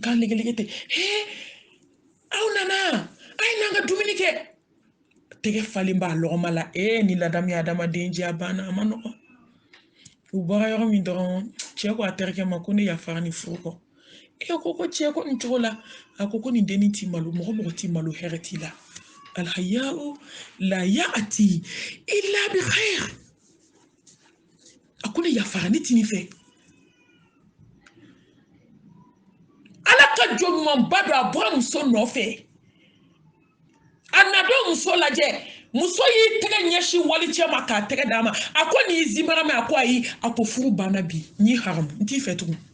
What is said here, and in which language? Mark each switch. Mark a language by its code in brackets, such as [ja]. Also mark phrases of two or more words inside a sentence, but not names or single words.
[bm] kan legelege ten aw nana a ye n'an ka dumuni kɛ tɛgɛ falen b'a lɔgɔma la ni ladamu ye adamaden jɛ a banna a ma nɔgɔn u bɔra yɔrɔ min dɔrɔn cɛ ko a terikɛ ma ko ne yafara ni furu kɔ ko cɛ ko nin cogo la a ko nin dennin t'i malo mɔgɔ t'i malo hɛrɛ t'i la [ar] الحياء لا يأتي إلا بخير [bm] a ko ne yafara ne t'i nin fɛ ala ka jɔn ɲumanba don a bɔra muso nɔfɛ a na don muso lajɛ muso y'i tɛgɛ ɲɛsin wali cɛ ma k'a tɛgɛ d'a ma a ko nin y'i zimara mɛ a ko ayi a ko furu banna bi n y'i haramu n t'i fɛ tugun